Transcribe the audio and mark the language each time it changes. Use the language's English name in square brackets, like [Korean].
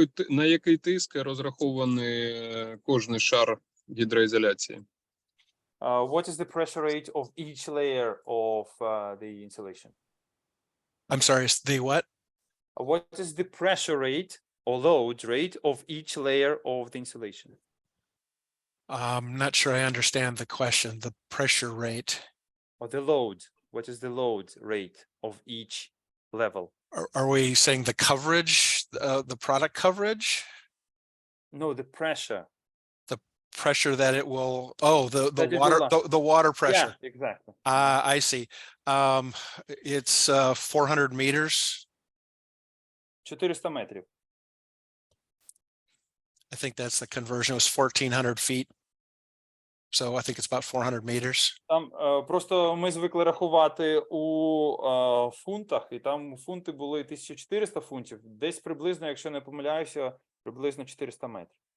[Ukrainian] На який тиск розрахований кожний шар гідроізоляції? [English] What is the pressure rate of each layer of the insulation? I'm sorry, the what? What is the pressure rate or load rate of each layer of the insulation? I'm not sure I understand the question. The pressure rate. Or the load. What is the load rate of each level? Are we saying the coverage, the product coverage? No, the pressure. The pressure that it will. Oh, the That it water, will the water pressure. Yeah, exactly. I see. It's 400 meters. [Ukrainian] 400 метрів. [English] I think that's the conversion. It was 1,400 feet. So I think it's about 400 meters. [Ukrainian] Там просто ми звикли рахувати у фунтах, і там фунти були 1400 фунтів. Десь приблизно, якщо не помиляюся, приблизно 400 метрів.